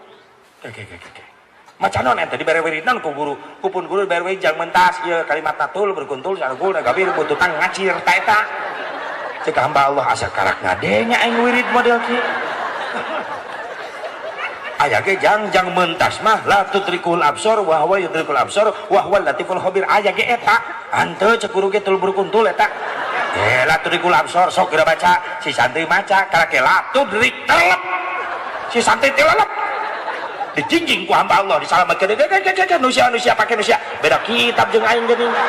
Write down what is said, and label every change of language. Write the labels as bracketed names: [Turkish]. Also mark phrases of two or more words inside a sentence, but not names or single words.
[Sundanese] macan non ente dibere wiridan ku guru kupun guru dibere wirid jang mentas ieu kalimat natul berkuntul sarugul nagabir bututan ngacir ta eta ceuk hamba Allah asa karak ngadenya aing wirid model kieu aya ge jang mentas mah [Arabic] لا تدركه الأبصار وهو يدرك الأبصار وهو اللطيف الخبير [Sundanese] aya ge eta hanteu ceuk guru ge tul berkuntul eta [Arabic] لا تدركه الأبصار [Sundanese] sok geura baca si santri maca karake [Arabic] لا تدرك [Sundanese] telep si santri tilelep dijingjing ku hamba Allah disalamatkeun nusia pake nusia beda kitab jeung aing geuning